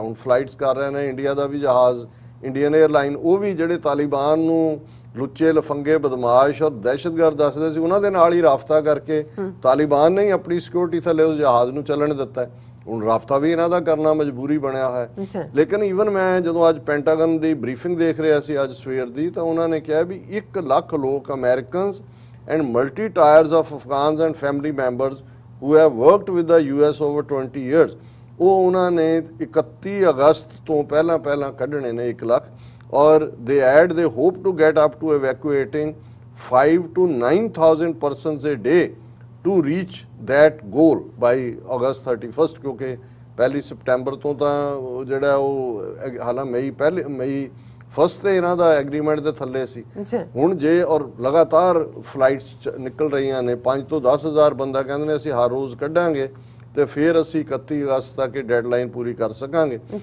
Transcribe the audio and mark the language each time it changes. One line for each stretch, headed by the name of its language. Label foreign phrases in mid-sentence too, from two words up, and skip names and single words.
Punjabi: ਹੁਣ ਫਲਾਈਟਸ ਕਰ ਰਹੇ ਨੇ ਇੰਡੀਆ ਦਾ ਵੀ ਜਹਾਜ਼, ਇੰਡੀਅਨ 에ਅਰਲਾਈਨ, ਉਹ ਵੀ ਜਿਹੜੇ ਤਾਲਿਬਾਨ ਨੂੰ ਲੁੱਚੇ ਲਫੰਗੇ ਬਦਮਾਸ਼ ਔਰ ਦਹਿਸ਼ਤਗਰਦ ਦੱਸਦੇ ਸੀ ਉਹਨਾਂ ਦੇ ਨਾਲ ਹੀ ਰਾਬਤਾ ਕਰਕੇ ਤਾਲਿਬਾਨ ਨੇ ਹੀ ਆਪਣੀ ਸਿਕਿਉਰਿਟੀ ਥੱਲੇ ਉਸ ਜਹਾਜ਼ ਨੂੰ ਚੱਲਣ ਦਿੱਤਾ। ਹੁਣ ਰਾਬਤਾ ਵੀ ਇਹਨਾਂ ਦਾ ਕਰਨਾ ਮਜਬੂਰੀ ਬਣਿਆ ਹੋਇਆ। ਲੇਕਿਨ ਈਵਨ ਮੈਂ ਜਦੋਂ ਅੱਜ ਪੈਂਟਾਗਨ ਦੀ ਬਰੀਫਿੰਗ ਦੇਖ ਰਿਹਾ ਸੀ ਅੱਜ ਸਵੇਰ ਦੀ, ਤਾਂ ਉਹਨਾਂ ਨੇ ਕਿਹਾ ਵੀ 1 ਲੱਖ ਲੋਕ
English: Americans and multi tiers of Afghans and family members who have worked with the US over 20 years,
Punjabi: ਉਹ ਉਹਨਾਂ ਨੇ 31 ਅਗਸਤ ਤੋਂ ਪਹਿਲਾਂ ਕੱਢਣੇ ਨੇ 1 ਲੱਖ।
English: ਔਰ they add they hope to get up to evacuating 5 to 9,000 persons a day to reach that goal by August 31st,
Punjabi: ਕਿਉਂਕਿ 1 ਸਤੰਬਰ ਤੋਂ ਤਾਂ ਜਿਹੜਾ ਉਹ ਹਾਲਾਂ ਮਈ 1 ਤੇ ਇਹਨਾਂ ਦਾ ਐਗਰੀਮੈਂਟ ਦੇ ਥੱਲੇ ਸੀ। ਹੁਣ ਜੇ ਔਰ ਲਗਾਤਾਰ ਫਲਾਈਟਸ ਨਿਕਲ ਰਹੀਆਂ ਨੇ, 5 ਤੋਂ 10,000 ਬੰਦਾ ਕਹਿੰਦੇ ਨੇ ਅਸੀਂ ਹਰ ਰੋਜ਼ ਕੱਢਾਂਗੇ ਤੇ ਫਿਰ ਅਸੀਂ 31 ਅਗਸਤ ਤੱਕ ਇਹ ਡੈਡਲਾਈਨ ਪੂਰੀ ਕਰ ਸਕਾਂਗੇ।